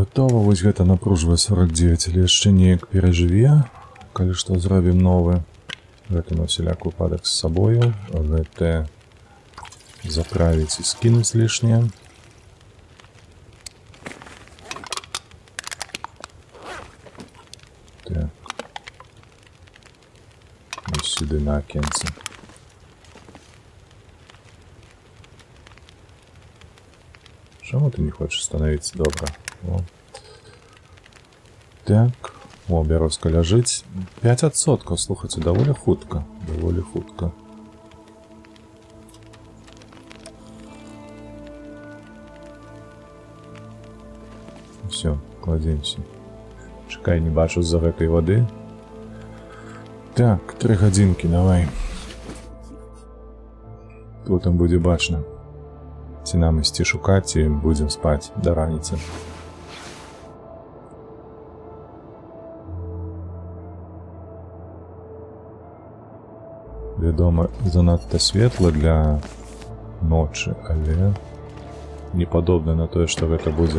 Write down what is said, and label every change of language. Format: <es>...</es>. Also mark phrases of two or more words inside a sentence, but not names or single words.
<be>Вось гэта напружвае 49, але яшчэ неяк перажыве. Калі што, зробім новы. Гэта на ўсяляк выпадак з сабою. Гэта заправіць і скінуць лішняе. Так.</be> <uk>І сюди на акенце. Чому ти не хочеш становитися? Добре. О. Так.</uk> <be>О, бярозка ляжить. 5%, слухайте, доволі хутка.</be> <ru>Все, кладемся.</ru> <be>Чекай, не бачу з-за гэтай воды. Так, 3 гадзінкі, давай. Тут там будзе бачна. Ці нам ісці шукаць, і будзем спаць да раніцы. Вядома, занадта светла для ночы, але не падобна на тое, што гэта будзе.</be>